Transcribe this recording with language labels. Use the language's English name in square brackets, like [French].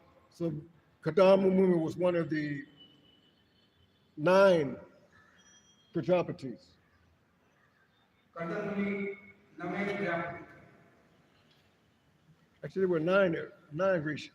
[English] So Kadama Muni was one of the 9 Prajapatis. [Hindi] Kardam मुनि नवे Prajapati. [English] Actually, there were nine rishis.